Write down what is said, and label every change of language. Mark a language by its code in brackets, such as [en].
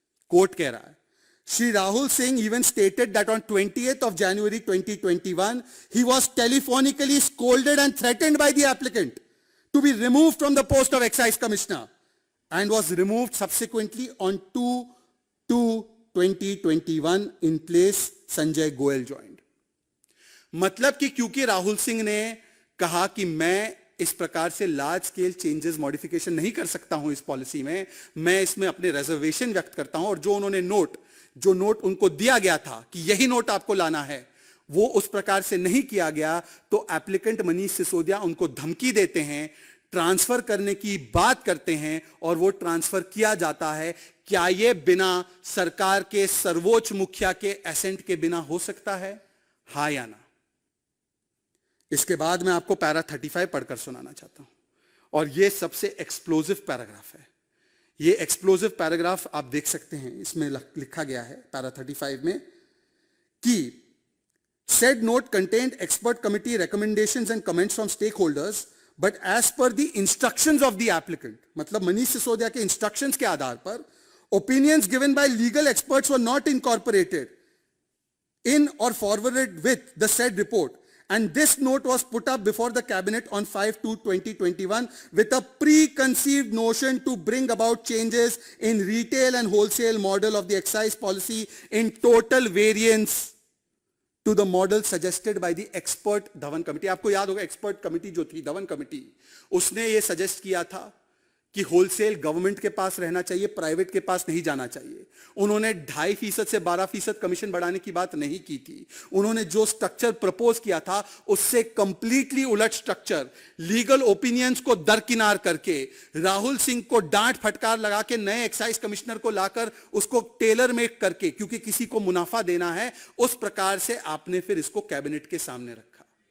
[hi] Court कह रहा है, [en] Shri Rahul Singh even stated that on 28th of January 2021 he was telephonically scolded and threatened by the applicant to be removed from the post of excise commissioner and was removed subsequently on 2/2/2021 in place Sanjay Goel joined. [hi] मतलब कि क्योंकि राहुल सिंह ने कहा कि मैं इस प्रकार से लार्ज स्केल चेंजेस मॉडिफिकेशन नहीं कर सकता हूं इस पॉलिसी में, मैं इसमें अपने रिजर्वेशन व्यक्त करता हूं, और जो उन्होंने जो नोट उनको दिया गया था कि यही नोट आपको लाना है, वो उस प्रकार से नहीं किया गया, तो एप्लीकेंट मनीष सिसोदिया उनको धमकी देते हैं, ट्रांसफर करने की बात करते हैं, और वो ट्रांसफर किया जाता है. क्या यह बिना सरकार के सर्वोच्च मुखिया के एसेंट के बिना हो सकता है? हां या ना? इसके बाद मैं आपको पैरा 35 पढ़कर सुनाना चाहता हूं, और यह सबसे एक्सप्लोजिव पैराग्राफ है. यह एक्सप्लोजिव पैराग्राफ आप देख सकते हैं, इसमें लिखा गया है पैरा 35 में कि [en] said note contained expert committee recommendations and comments from stakeholders, but as per the instructions of the applicant, [hi] मतलब मनीष सिसोदिया के इंस्ट्रक्शंस के आधार पर [en] opinions given by legal experts were not incorporated in or forwarded with the said report, and this note was put up before the cabinet on 5/2/2021 with a preconceived notion to bring about changes in retail and wholesale model of the excise policy in total variance to the model suggested by the expert Dhawan committee. [hi] आपको याद होगा expert committee जो थी Dhawan committee, उसने ये suggest किया था कि होलसेल गवर्नमेंट के पास रहना चाहिए, प्राइवेट के पास नहीं जाना चाहिए। उन्होंने 2.5% से 12% कमीशन बढ़ाने की बात नहीं की थी। उन्होंने जो स्ट्रक्चर प्रपोज किया था उससे कंप्लीटली उलट स्ट्रक्चर, लीगल ओपिनियंस को दरकिनार करके, राहुल सिंह को डांट फटकार लगा के नए एक्साइज कमिश्नर को लाकर उसको टेलर मेक करके, क्योंकि किसी को मुनाफा देना है, उस प्रकार से आपने फिर इसको कैबिनेट के सामने रखा।